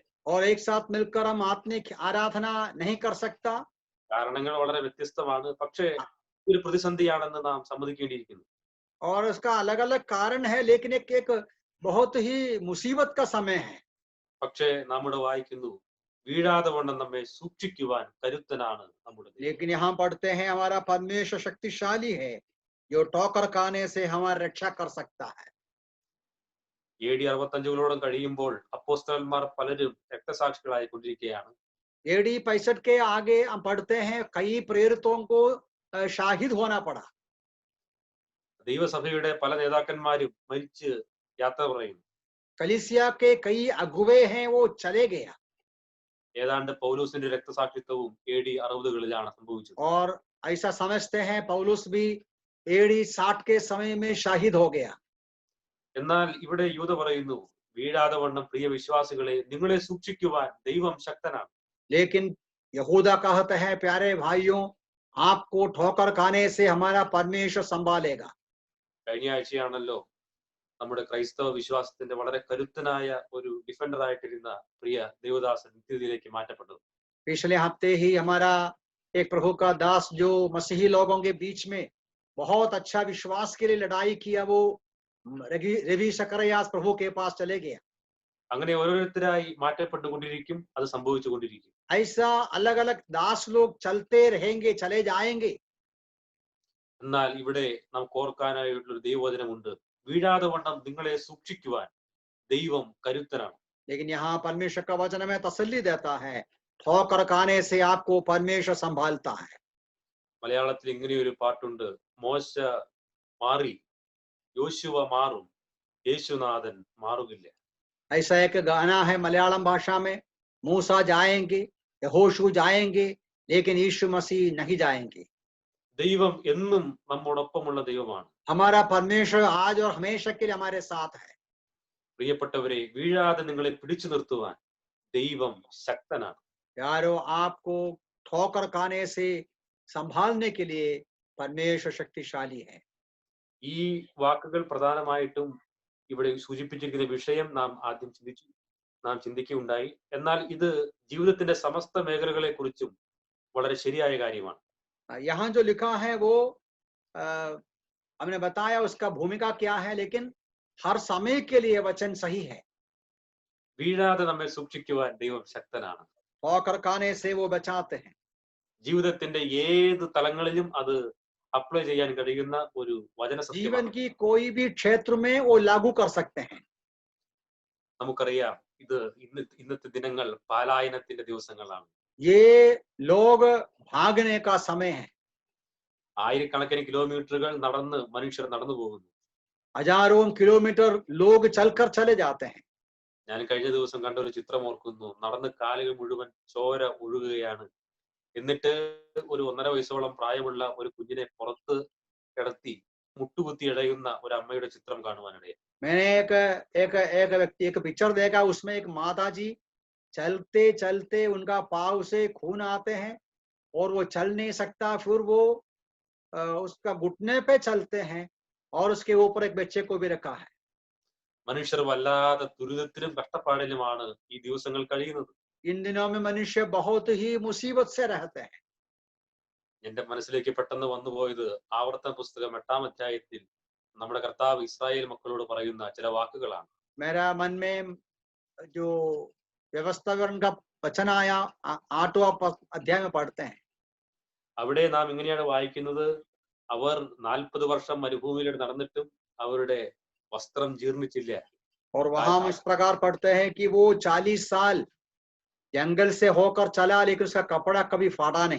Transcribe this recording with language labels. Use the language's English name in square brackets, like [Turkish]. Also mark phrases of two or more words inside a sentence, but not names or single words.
[Hindi] और एक साथ मिलकर हम आत्मिक आराधना नहीं कर सकता। [Malayalam] കാരണങ്ങൾ വളരെ വ്യത്യസ്തമാണ്. പക്ഷേ ഒരു പ്രതിസന്ധിയാണെന്ന് നാം സമ്മതിക്കേണ്ടിയിരിക്കുന്നു. [Hindi] और उसका अलग अलग कारण है, लेकिन एक बहुत ही मुसीबत का समय है। [Malayalam] പക്ഷേ നാം ഇവിടെ വായിക്കുന്നു, വീഴാതെ വണ്ണം നമ്മെ സൂക്ഷിക്കുവാൻ കരുത്തനാണ് നമ്മുടെ ദൈവം. [Hindi] लेकिन यहाँ पढ़ते हैं हमारा परमेश्वर शक्तिशाली है, जो ठोकर खाने से हमारी रक्षा कर सकता है। [Malayalam] AD 65 കഴിയുമ്പോൾ അപ്പോസ്തലന്മാർ പലരും രക്തസാക്ഷികളായി കൊണ്ടിരിക്കുകയാണ്. [Hindi] AD 65 के आगे हम पढ़ते हैं कई प्रेरितों को शाहिद होना पड़ा। [Malayalam] ദൈവസഭയുടെ പല നേതാക്കന്മാരും മരിച്ച് യാത്ര പറയുന്നു. [Hindi] कलीसिया के कई अगुवे हैं, वो चले गया। [Malayalam] ഏതാണ്ട് പൗലോസിന്റെ രക്തസാക്ഷിത്വവും AD 60കളിലാണ് സംഭവിച്ചത്. [Hindi] और ऐसा समझते हैं पौलुस भी AD 60 के समय में शाहिद हो गया। [Malayalam] എന്നാൽ ഇവിടെ യൂദ പറയുന്നു, വീഴാതെ വണ്ണം പ്രിയ വിശ്വാസികളെ നിങ്ങളെ സൂക്ഷിക്കുവാൻ ദൈവം ശക്തനാണ്. [Hindi] लेकिन यहूदा कहता है प्यारे भाइयों, आपको ठोकर खाने से हमारा परमेश्वर संभालेगा। [Malayalam] കഴിഞ്ഞ ആഴ്ചയാണല്ലോ നമ്മുടെ ക്രൈസ്തവ വിശ്വാസത്തിന്റെ വളരെ കരുത്തനായ ഒരു ഡിഫൻഡർ ആയിട്ടിരുന്ന പ്രിയ ദേവദാസൻ നിത്യതയിലേക്ക് മാറ്റപ്പെട്ടത്. [Hindi] पिछले हफ्ते ही हमारा एक प्रभु का दास जो मसीही लोगों के बीच में बहुत अच्छा विश्वास के लिए लड़ाई किया, वो रवि सकरियास प्रभु के पास चले गया। [Malayalam] അങ്ങനെ ഓരോരുത്തരായി മാറ്റപ്പെട്ടുകൊണ്ടിരിക്കും, അത് സംഭവിച്ചുകൊണ്ടിരിക്കും. [Hindi] ऐसा अलग अलग दास लोग चलते रहेंगे, चले जाएंगे। [Malayalam] എന്നാൽ ഇവിടെ നമുക്ക് ഓർക്കാനായിട്ടുള്ളൊരു ദൈവവചനമുണ്ട്, വീഴാതെ വണ്ണം നിങ്ങളെ സൂക്ഷിക്കുവാൻ ദൈവം കരുത്തനാണ്. [Hindi] लेकिन यहाँ परमेश्वर का वचन में तसल्ली देता है, ठोकर खाने से आपको परमेश्वर संभालता है। [Malayalam] മലയാളത്തിൽ ഇങ്ങനെയൊരു പാട്ടുണ്ട്, മോശ മാറി യോശുവ മാറും, യേശുനാഥൻ മാറുകില്ല. [Hindi] ऐसा एक गाना है मलयालम भाषा में, मूसा जाएंगे, यहोशू जाएंगे, लेकिन यीशु मसीह नहीं जाएंगे। [Malayalam] ദൈവം എന്നും നമ്മോടൊപ്പമുള്ള ദൈവമാണ്. [Hindi] हमारा परमेश्वर आज और हमेशा के लिए हमारे साथ है। [Malayalam] പ്രിയപ്പെട്ടവരെ, വീഴാതെ നിങ്ങളെ പിടിച്ചു നിർത്തുവാൻ ദൈവം ശക്തനാണ്. [Hindi] यारो, आपको ठोकर खाने से संभालने के लिए परमेश्वर शक्तिशाली है। [Malayalam] ഈ വാക്കുകൾ പ്രധാനമായിട്ടും ഇവിടെ സൂചിപ്പിച്ചിരിക്കുന്ന വിഷയം നാം ആദ്യം ചിന്തിക്കുകയുണ്ടായി. എന്നാൽ ഇത് ജീവിതത്തിന്റെ സമസ്ത മേഖലകളെ കുറിച്ചും വളരെ ശരിയായ കാര്യമാണ്. [Hindi] यहाँ जो लिखा है वो हमने बताया उसका भूमिका क्या है, लेकिन हर समय के लिए वचन सही है। [Malayalam] വീഴാതെ നമ്മെ സൂക്ഷിക്കുവാൻ ദൈവം ശക്തനാണ്. [Hindi] ठोकर खाने से वो बचाते हैं। [Malayalam] ജീവിതത്തിന്റെ ഏത് തലങ്ങളിലും അത് അപ്ലൈ ചെയ്യാൻ കഴിയുന്ന ഒരു വചന [Hindi] जीवन [Malayalam] സത്യമാണ്. [Hindi] की कोई भी क्षेत्र में वो लागू कर सकते हैं। [Malayalam] നമുക്കറിയാം, ഇത് ഇന്നത്തെ ദിനങ്ങൾ പലായനത്തിന്റെ ദിവസങ്ങളാണ്. [Hindi] ये लोग भागने का समय है। [Malayalam] ആയിരക്കണക്കിന് കിലോമീറ്ററുകൾ നടന്ന് മനുഷ്യർ നടന്നു പോകുന്നു. [Hindi] हजारों किलोमीटर लोग चलकर चले जाते हैं। [Malayalam] ഞാൻ കഴിഞ്ഞ ദിവസം കണ്ട ഒരു ചിത്രം ഓർക്കുന്നു. നടന്ന് കാലുകൾ മുഴുവൻ ചോര ഒഴുകുകയാണ്. എന്നിട്ട് ഒരു 1.5 വയസ്സോളം പ്രായമുള്ള ഒരു കുഞ്ഞിനെ പുറത്ത് കിടത്തി മുട്ടുകുത്തി ഇഴയുന്ന ഒരു അമ്മയുടെ ചിത്രം കാണുവാനിടയായി. [Hindi] मैंने एक पिक्चर देखा, उसमें एक माता जी चलते चलते उनका पाँव से खून आते हैं और वो चल नहीं सकता, फिर वो उसका घुटने पे चलते हैं और उसके ऊपर एक बच्चे को भी रखा है। [Malayalam] മനുഷ്യർ വല്ലാതെ ദുരിതത്തിലും കഷ്ടപ്പാടിലുമാണ് ഈ ദിവസങ്ങൾ കഴിയുന്നത്. [Hindi] इन दिनों में मनुष्य बहुत ही मुसीबत से रहते हैं। [Malayalam] എന്റെ മനസ്സിലേക്ക് പെട്ടെന്ന് വന്നുപോയത് ആവർത്തന പുസ്തകം 8-ാം അധ്യായത്തിൽ നമ്മുടെ കർത്താവ് ഇസ്രായേൽ മക്കളോട് പറയുന്ന ചില വാക്കുകളാണ്. [Hindi] मेरा मन में जो व्यवस्थाकरण का वचन आया, 8वां अध्याय में पढ़ते हैं। [Malayalam] അവിടെ നാം ഇങ്ങനെയാണ് വായിക്കുന്നത്, അവർ 40 വർഷം മരുഭൂമിയിലൂടെ നടന്നിട്ടും അവരുടെ വസ്ത്രം ജീർണിച്ചില്ല. [Hindi] और वहां हम इस प्रकार पढ़ते हैं कि वो 40 साल जंगल से होकर चला, लेकिन उसका कपड़ा कभी फाटा नहीं।